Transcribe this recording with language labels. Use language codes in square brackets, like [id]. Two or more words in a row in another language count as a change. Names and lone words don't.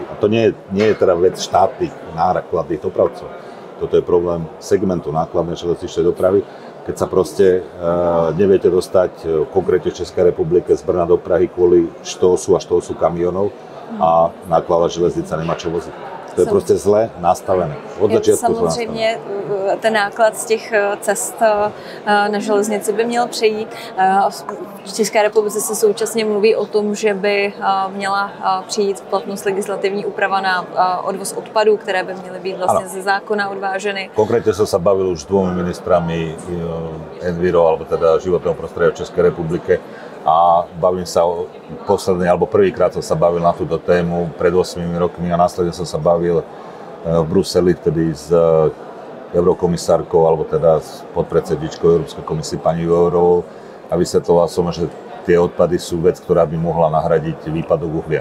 [sk] A to nie je teda vec štátnych nákladných dopravcov. Toto je problém segmentu nákladnej železničnej dopravy. Keď sa proste neviete dostať konkrétne v Českej republike z Brna do Prahy kvôli štósu a štósu kamionov a nákladná železnica nemá čo voziť. To je prostě zle nastavené. [cs] Od začátku samozřejmě ten náklad z těch cest na železnici by měl přejít. V České republice se současně mluví o tom, že by měla přijít v platnost legislativní úprava na odvoz odpadů, které by měly být vlastně ze zákona odváženy. Konkrétně jsem se bavil [sk] už s dvomi ministrami Enviro, alebo teda životného prostredia Českej republiky. A bavím sa posledný, alebo prvýkrát som sa bavil na túto tému pred 8 rokmi a následne som sa bavil v Bruseli vtedy s eurokomisárkou, alebo teda s podpredsedničkou Európskej komisie pani Jourovou a vysvetloval som, že tie odpady sú vec, ktorá by mohla nahradiť výpadok uhlia.